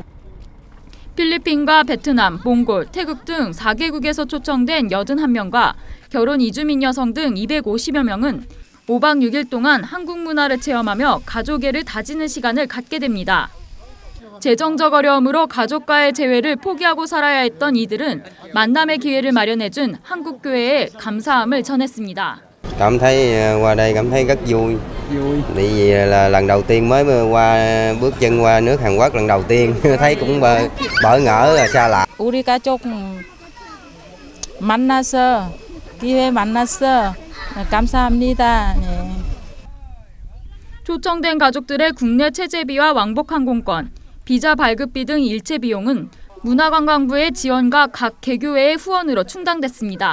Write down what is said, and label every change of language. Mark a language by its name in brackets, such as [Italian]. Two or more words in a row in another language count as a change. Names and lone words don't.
[Korean] 필리핀과 베트남, 몽골, 태국 등 4개국에서 초청된 81명과 결혼 이주민 여성 등 250여 명은 5박 6일 동안 한국 문화를 체험하며 가족애를 다지는 시간을 갖게 됩니다. 재정적 어려움으로 가족과의 재회를 포기하고 살아야 했던 이들은 만남의 기회를 마련해준 한국교회에 감사함을 전했습니다. [Vietnamese] Cảm thấy qua đây cảm thấy rất vui. Tại vì là lần đầu tiên mới qua bước chân qua nước Hàn Quốc lần đầu tiên thấy cũng bỡ ngỡ xa lạ. [Korean] 우리 가족 만나서 기회 만났어. 감사합니다. 네. 초청된 가족들의 국내 체제비와 왕복 항공권, 비자 발급비 등 일체 비용은 문화관광부의 지원과 각 개교회의 후원으로 충당됐습니다.